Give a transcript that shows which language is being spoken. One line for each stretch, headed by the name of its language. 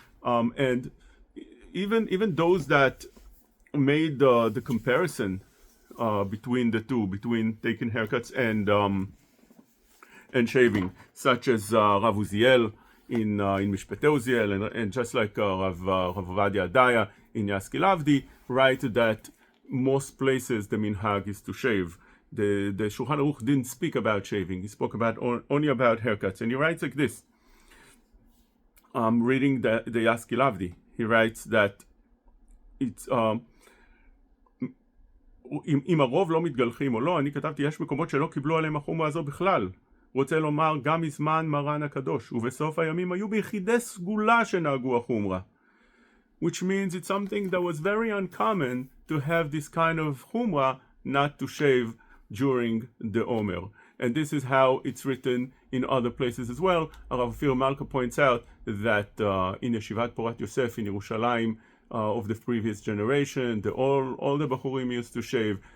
English: And even those that made the comparison between the two, between taking haircuts and shaving, such as Rav Uziel in Mishpatei Uziel, and just like Rav Ovadia Adaya in Yaskilavdi, write that most places the minhag is to shave. The Shulchan Aruch didn't speak about shaving; he spoke about only about haircuts, and he writes like this. Reading the Yaskilavdi, he writes that it's
Hebrew: אם הרוב לא מתגלחים או לא, אני כתבתי יש מקומות שלא קיבלו עליהם החומרה הזו בכלל. רוצה לומר גם מזמן מרן הקדוש, ובסוף הימים היו ביחידי סגולה שנהגו החומרה.
English: Which means it's something that was very uncommon to have this kind of chumrah not to shave during the Omer. And this is how it's written in other places as well. Rav Ophir Malka points out that in Yeshivat Porat Yosef in Yerushalayim of the previous generation, all the Bachurim used to shave.